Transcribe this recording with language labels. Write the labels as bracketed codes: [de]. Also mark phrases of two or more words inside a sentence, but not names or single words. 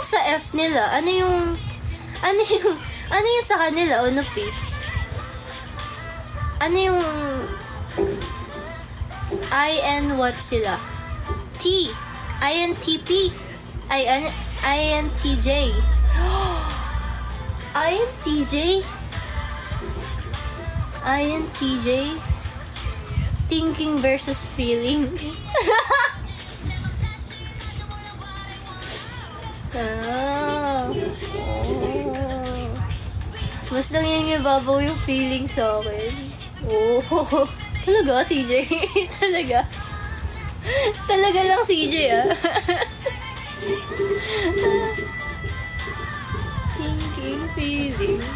[tl] F nila? Ano yung sa kanila, UNOP? Ano yung IN what sila? T. INTP. INTJ. INTJ? INTJ? [en] Thinking versus feeling. Oh. [tl] Mas nangingibabaw yung feeling sa akin. Oh. Talaga, CJ? Talaga? Talaga lang, CJ, ah. [en] Thinking, feeling.